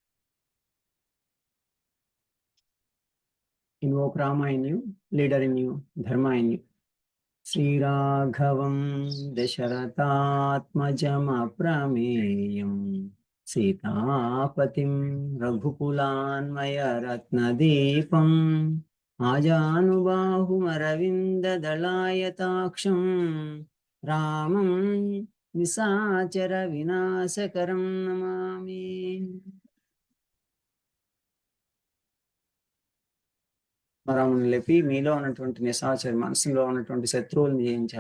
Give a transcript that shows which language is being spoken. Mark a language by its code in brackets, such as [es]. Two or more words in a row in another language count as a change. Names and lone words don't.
[en] Invoke Rama in you, leader in you, Dharma in you. [sa] श्रीराघवं दशरथात्मजम् अप्रमेयं सीतापतिं रघुकुलान्वय रत्नदीपम् आजानुबाहुम् अरविन्द दलायताक्षं रामं निशाचर विनाशकरं नमामि. [te] మరమును లేపి మీలో ఉన్నటువంటి నిశాచరి, మనసులో ఉన్నటువంటి శత్రువులను జయించారు.